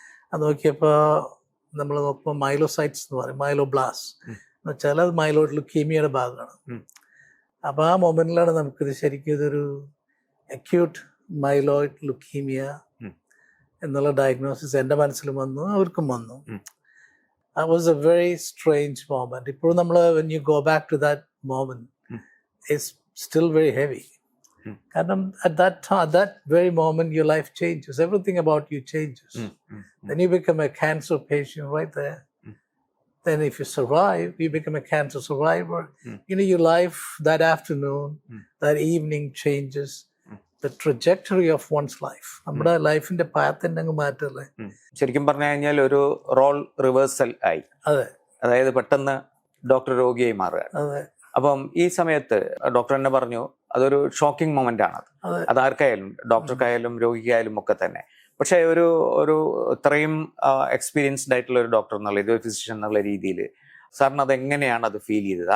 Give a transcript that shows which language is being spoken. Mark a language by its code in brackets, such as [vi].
[ml] അത് നോക്കിയപ്പോൾ നമ്മൾ നോക്കുമ്പോൾ മൈലോസൈറ്റ്സ് എന്ന് പറയും, മൈലോബ്ലാസ് എന്ന് വെച്ചാൽ അത് മൈലോയിഡ് ലുക്കീമിയയുടെ ഭാഗമാണ്. അപ്പോൾ ആ മൊമെന്റിലാണ് നമുക്കിത് ശരിക്കും ഇതൊരു അക്യൂട്ട് മൈലോയിഡ് ലുക്കീമിയ എന്നുള്ള ഡയഗ്നോസിസ് എൻ്റെ മനസ്സിലും വന്നു, അവർക്കും വന്നു. [en] That was a very strange moment. [ml] ഇപ്പോൾ നമ്മൾ [en] when you go back to that moment, it's still very heavy. [ml] കാരണം [en] at that very moment your life changes, everything about you changes. Then you become a cancer patient right there. Then if you survive, you become a cancer survivor. Your life that afternoon, that evening changes the trajectory of one's life. [ml] നമ്മുടെ ലൈഫിന്റെ path തന്നെ അങ്ങ് മാറ്റല്ലേ. ശരിക്കും പറഞ്ഞു കഴിഞ്ഞാൽ ഒരു role reversal ആയി. അതെ, അതായത് പെട്ടെന്ന് ഡോക്ടർ രോഗിയായി മാറുക. അതെ. അപ്പം ഈ സമയത്ത് ഡോക്ടർ തന്നെ പറഞ്ഞു അതൊരു ഷോക്കിംഗ് മൊമെന്റ് ആണ്. അതാർക്കായാലും, ഡോക്ടർക്കായാലും രോഗിക്കായാലും ഒക്കെ തന്നെ. പക്ഷെ ഒരു ഇത്രയും എക്സ്പീരിയൻസ്ഡ് ആയിട്ടുള്ള ഒരു ഡോക്ടർ എന്നുള്ള ഒരു ഫിസിഷ്യൻ എന്നുള്ള രീതിയിൽ സാറിന് അത് എങ്ങനെയാണ് അത് ഫീൽ ചെയ്തത്?